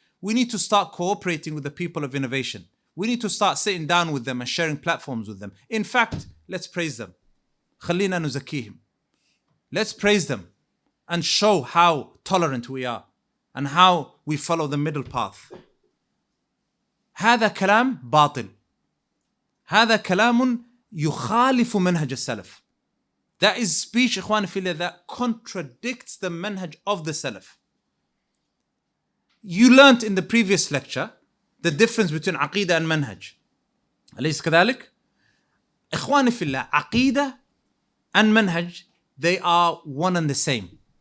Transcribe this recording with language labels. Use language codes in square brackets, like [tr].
[en] We need to start cooperating with the people of innovation. We need to start sitting down with them and sharing platforms with them. In fact, let's praise them. [ar] خلينا نزكيهم. [en] Let's praise them and show how tolerant we are and how we follow the middle path. [ar] هذا كلام باطل. هذا كلام يخالف منهج السلف. [en] That is speech, [ar] إخواني في الله, [en] that contradicts the manhaj of the Salaf. You learnt in the previous lecture the difference between عقيدة and manhaj. [ar] أليس كذلك؟ إخواني في الله, [en] عقيدة and manhaj, they are one and the same.